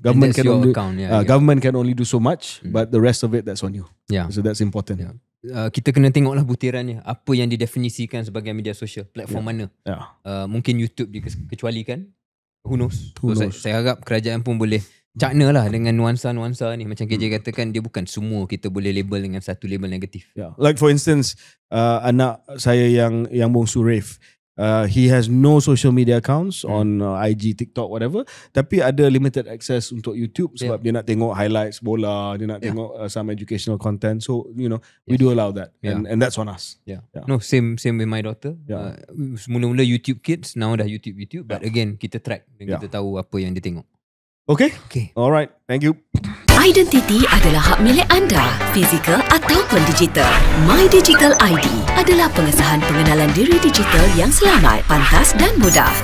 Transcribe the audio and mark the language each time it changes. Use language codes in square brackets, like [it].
[en] Government can only government can only do so much, but the rest of it that's on you. So that's important. [ms] Kita kena tengoklah butirannya, apa yang didefinisikan sebagai media sosial, platform mana. Mungkin YouTube dikecualikan, [en] who knows. [ms] Saya harap kerajaan pun boleh cakna lah dengan nuansa-nuansa ni. Macam KJ katakan, dia bukan semua kita boleh label dengan satu label negatif. [en] Like for instance, [ms] anak saya yang bongsu [en] Rafe, he has no social media accounts on IG, TikTok, whatever. [ms] Tapi ada limited access untuk YouTube sebab dia nak tengok highlights bola, dia nak tengok [en] some educational content. So, you know, we do allow that. And that's on us. No, same with my daughter. [ms] Mula-mula YouTube Kids, now dah YouTube. [en] But again, [ms] kita track dan kita tahu apa yang dia tengok. [en] Okay. Alright. Thank you. [ms] Identiti adalah hak milik anda, fizikal ataupun digital. My Digital ID adalah pengesahan pengenalan diri digital yang selamat, pantas dan mudah.